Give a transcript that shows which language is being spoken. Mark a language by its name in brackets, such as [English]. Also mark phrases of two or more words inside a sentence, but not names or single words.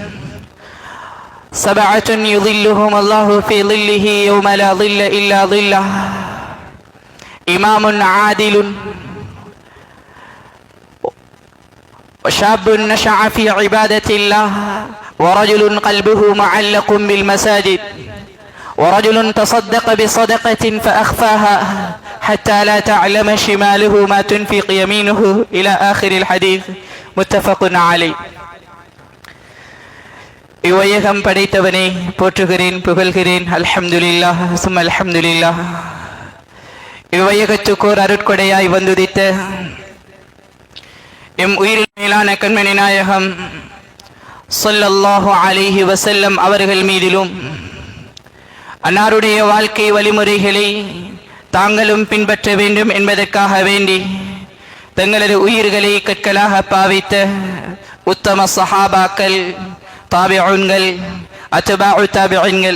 [Arabic] سبعة يظلهم الله في ظله يوم لا ظل إلا ظله إمام عادل وشاب نشأ في عبادة الله ورجل قلبه معلق بالمساجد ورجل تصدق بصدقة فأخفاها حتى لا تعلم شماله ما تنفق يمينه إلى آخر الحديث متفق عليه. [Tamil] இவ்வையகம் படைத்தவனே போற்றுகிறேன் புகழ்கிறேன். [Arabic] الحمد لله ثم الحمد لله. [Tamil] இவ்வையகத்துக்கோர் அருட்கொடையாய் வந்துதித்த எம் உயிரில் மேலான கண்மணி நாயகம் [Arabic] صلى الله عليه وسلم [Tamil] அவர்கள் மீதிலும் அன்னாருடைய வாழ்க்கை வழிமுறைகளை தாங்களும் பின்பற்ற வேண்டும் என்பதற்காக வேண்டி தங்களது உயிர்களை கற்களாக பாவித்த உத்தம சஹாபாக்கள், தாபிஊன்கள், [Arabic] أتباع التابعين,